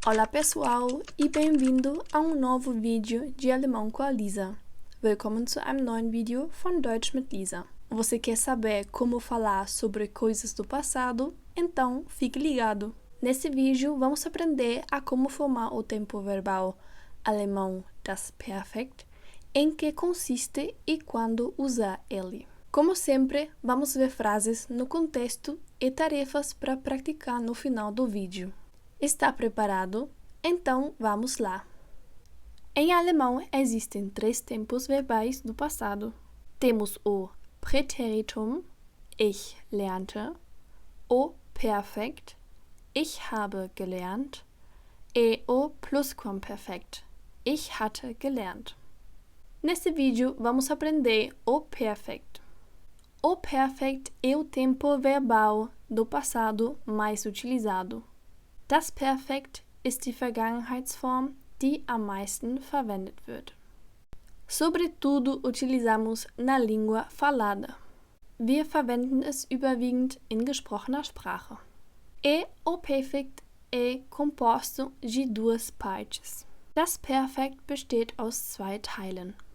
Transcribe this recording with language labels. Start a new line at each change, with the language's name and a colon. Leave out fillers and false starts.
Portuguese: Olá pessoal e bem-vindo a novo vídeo de alemão com a Lisa.
German: Willkommen zu einem neuen Vídeo von Deutsch mit Lisa.
Portuguese: Você quer saber como falar sobre coisas do passado? Então fique ligado. Nesse vídeo vamos aprender a como formar o tempo verbal alemão das Perfekt, em que consiste e quando usar ele. Como sempre, vamos ver frases no contexto e tarefas para praticar no final do vídeo. Está preparado? Então vamos lá! Em alemão existem 3 tempos verbais do passado. Temos o Präteritum,
German: ich lernte,
Portuguese: o Perfekt,
German: ich habe gelernt,
Portuguese: e o Plusquamperfekt,
German: ich hatte gelernt.
Portuguese: Nesse vídeo vamos aprender o Perfekt. O Perfekt é o tempo verbal do passado mais utilizado.
German: Das Perfekt ist die Vergangenheitsform, die am meisten verwendet wird.
Portuguese: Sobretudo utilizamos na língua falada.
German: Wir verwenden es überwiegend in gesprochener Sprache.
Portuguese: E o Perfekt é composto de 2 partes.
German: Das Perfekt besteht aus 2 Teilen.